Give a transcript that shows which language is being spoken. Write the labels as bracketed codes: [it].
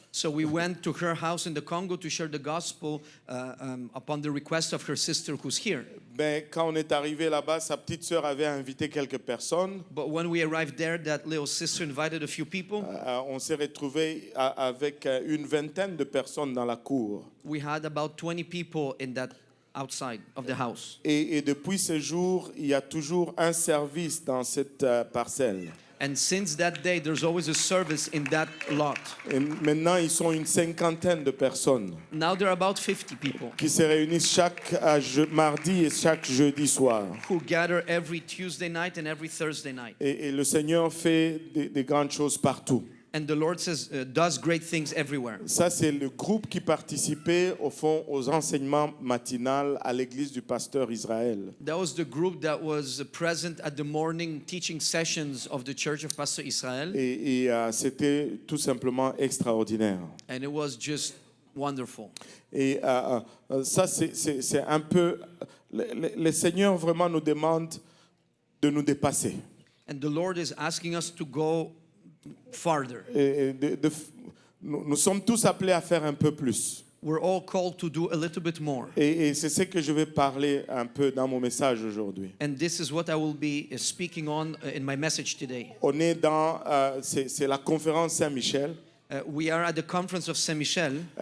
[en] So we went to her house in the Congo to share the gospel upon the request of her sister who's here. [fr] Mais quand on est arrivé là-bas, sa petite sœur avait invité quelques personnes. [en] But when we arrived there, that little sister invited a few people. [fr] On s'est retrouvé avec une vingtaine de personnes dans la cour. [en] We had about 20 people in that outside of the house. [fr] Et depuis ce jour, il y a toujours un service dans cette parcelle. [en] And since that day, there's always a service in that lot. [fr] Et maintenant, ils sont une cinquantaine de personnes [en] Now there are about 50 people [fr] qui se réunissent chaque mardi et chaque jeudi soir. [en] who gather every Tuesday night and every Thursday night. [fr] Et le Seigneur fait des grandes choses partout. [en] And the Lord does great things everywhere. [fr] Ça, c'est le groupe qui participait, au fond, aux enseignements matinaux à l'église du pasteur Israël. [en] That was the group that was present at the morning teaching sessions of the Church of Pastor Israel. [fr] Et c'était tout simplement extraordinaire. [en] And it was just wonderful. [fr] Et ça, c'est un peu... Le Seigneur vraiment nous demande de nous dépasser. [en] And the Lord is asking us to go farther. [fr] Et nous sommes tous appelés à faire un peu plus. [en] We're all called to do a little bit more. [fr] Et c'est ce que je vais parler un peu dans mon message aujourd'hui. [en] And this is what I will be speaking on in my message today. [fr] On est dans... c'est la conférence Saint-Michel. [en] We are at the conference of Saint-Michel.